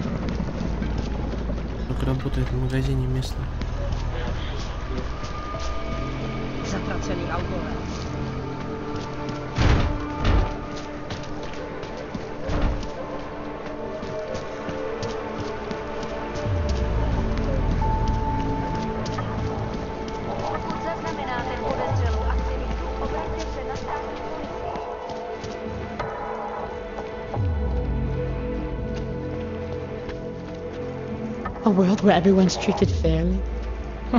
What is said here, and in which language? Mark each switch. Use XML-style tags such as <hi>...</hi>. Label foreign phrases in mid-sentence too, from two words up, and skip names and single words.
<ru>Только работает в магазине местном.</ru> <cs>Zatracený autore. Pokud zaznamenáte podezřelou aktivitu, obraťte se na státní policii.</cs> <en>A world where everyone's treated fairly? Huh.</en>